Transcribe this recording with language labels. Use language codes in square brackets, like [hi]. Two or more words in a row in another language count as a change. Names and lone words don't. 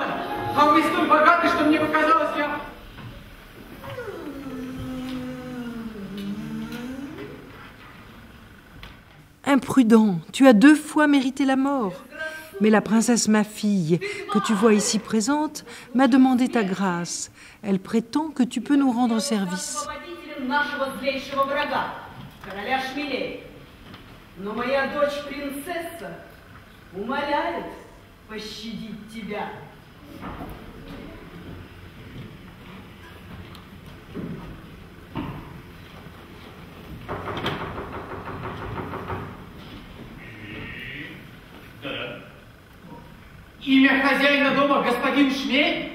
[fr] Imprudent, tu as 2 fois mérité la mort. Mais la princesse, ma fille, que tu vois ici présente, m'a demandé ta grâce. Elle prétend que tu peux nous rendre service. [ru] Но моя дочь принцесса умоляет пощадить тебя. Имя хозяина дома господин Шмель?